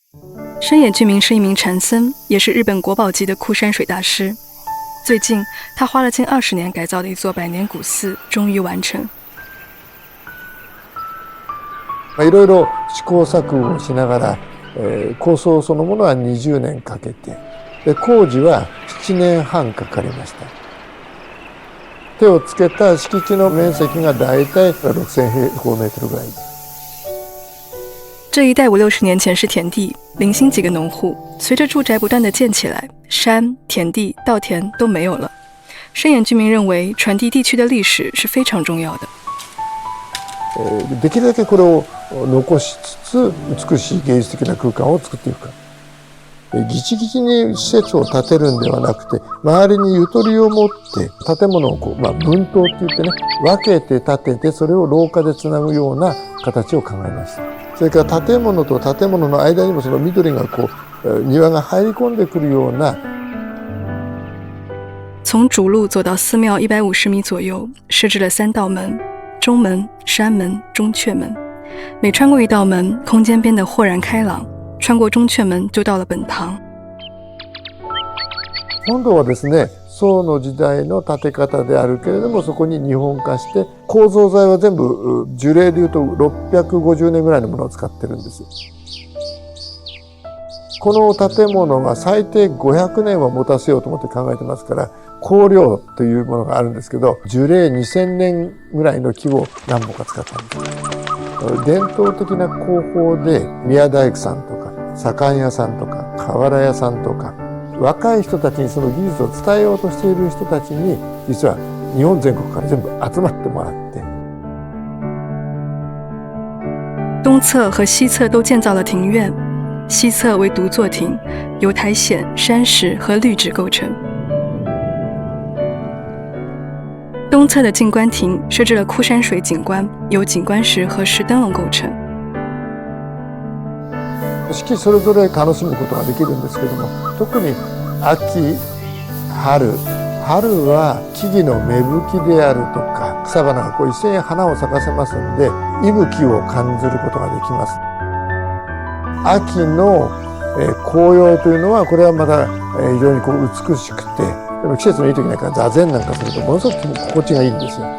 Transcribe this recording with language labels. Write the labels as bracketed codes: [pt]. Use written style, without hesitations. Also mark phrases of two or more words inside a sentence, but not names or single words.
[zh] 深野俊明是一名禅僧，也是日本国宝级的枯山水大师。最近，他花了近20年改造的一座百年古寺终于完成。 [ja] いろいろ試行錯誤をしながら、構想そのものは20年かけて、で工事は7年半かかりました。手をつけた敷地の面積がだいたい6000平方メートルぐらい。 [zh] 这一带50-60年前是田地，零星几个农户。随着住宅不断的建起来，山、田地、稻田都没有了。深野俊明认为，传递地区的历史是非常重要的。 [ja] できるだけこれを残しつつ美しい芸術的な空間を作っていくか。ギチギチに施設を建てるんではなくて、周りにゆとりを持って建物を分棟って言ってね、分けて建てて、それを廊下でつなぐような形を考えました。それから建物と建物の間にもその緑が庭が入り込んでくるような。 [zh] 从主路走到寺庙150米左右，设置了3道门：中门、山门、中阙门。每穿过一道门，空间变得豁然开朗。穿過中阙門就到了本堂。 [ja] 今度はですね、宋の時代の建て方であるけれども、そこに日本化して、構造材は全部樹齢でいうと650年ぐらいのものを使ってるんです。この建物が最低500年は持たせようと思って考えてますから、香料というものがあるんですけど、樹齢2000年ぐらいの木を何本か使ったんです。伝統的な工法で宮大工さんとか左官屋さんとか瓦屋さんとか若い人たちにその技術を伝えようとしている人たちに実は日本全国から全部集まってもらって。 [zh] 东侧和西侧都建造了庭院，西侧为独坐亭，由苔藓、山石和绿植构成。东侧的静观亭设置了枯山水景观，由景观石和石灯笼构成。 [ja] 四季それぞれ楽しむことができるんですけども、特に秋、春は木々の芽吹きであるとか草花が一斉に花を咲かせますので、息吹を感じることができます。秋の紅葉というのはこれはまだ非常に美しくて、でも季節のいい時なんか座禅なんかするとものすごく心地がいいんですよ。